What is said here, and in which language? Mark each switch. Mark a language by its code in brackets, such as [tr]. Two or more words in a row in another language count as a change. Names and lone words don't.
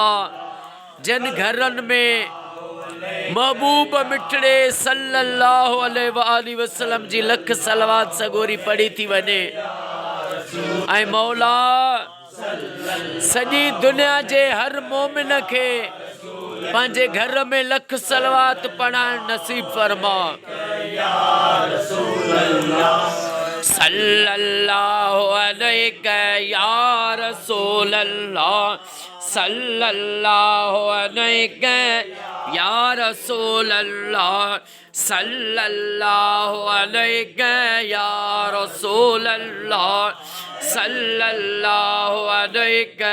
[sd] जिन घरन में महबूब मिठड़े [ar] صلى الله عليه وسلم [sd] जी लख सलवात सगोरी पढ़ी थी वने। ऐं मौला सॼी दुनिया जे हर मोमिन खे पंहिंजे घर में लख सलवात पढ़ाइण नसीब फरमा। [ar] صلى الله عليك يا رسول الله صلى الله عليك يا رسول الله صلى الله عليك يا رسول الله صلى الله عليك